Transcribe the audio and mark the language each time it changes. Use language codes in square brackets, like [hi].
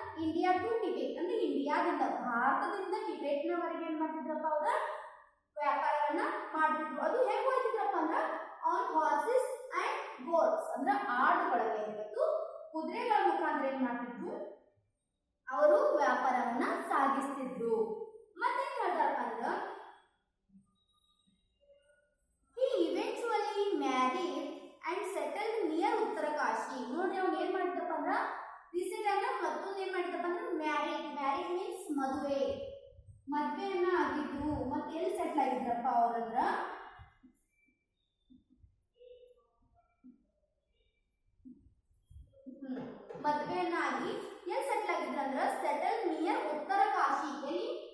[kn] India to Tibet ಅಂದ್ರೆ ಇಂಡಿಯಾದಿಂದ, ಭಾರತದಿಂದ ಟಿಬೆಟ್ನವರೆಗೆ ಏನ್ ಮಾಡ್ತಿದ್ರಪ್ಪ ಅವ್ರ ವ್ಯಾಪಾರವನ್ನ ಮಾಡ್ತಿದ್ರು. ಅದು ಹೆಂಗ್ ಹೋಗ್ತಿದ್ರಪ್ಪ ಅಂದ್ರ [en] on horses and goats [kn] ಅಂದ್ರೆ ಆಡುಗಳಿಗೆ ಮತ್ತು ಕುದುರೆಗಳ ಮುಖಾಂತರ ಏನ್ ಮಾಡ್ತಿದ್ರು? ಅವರು ವ್ಯಾಪಾರವನ್ನ ಸಾಗಿಸ್ತಿದ್ರು. ಮತ್ತೇನ್ ಹೇಳ್ತಾರಪ್ಪ ಅಂದ್ರ, [en] he eventually married and settled near Uttarkashi. [kn] ನೋಡ್ರಿ, ಅವ್ನು ಏನ್ ಮಾಡಿದಪ್ಪ ಅಂದ್ರ ರೀಸೆಂಟ್ ಆಗಿ ಮತ್ತೊಂದು ಏನ್ ಮಾಡಿದಪ್ಪ ಅಂದ್ರೆ ಮ್ಯಾರಿಡ್ ಮೀನ್ಸ್ ಮದ್ವೆಯನ್ನ ಆಗಿದ್ರು. ಮತ್ತೆ ಎಲ್ಲಿ ಸೆಟ್ಲ್ ಆಗಿದ್ರಪ್ಪ ಅವ್ರಂದ್ರ ಮದ್ವೆಯನ್ನ ಆಗಿ ಎಲ್ಲಿ ಸೆಟ್ಲ್ ಆಗಿದ್ರಂದ್ರ [en] settle near [kn] ಉತ್ತರಕಾಶಿ. ಎಲ್ಲಿ?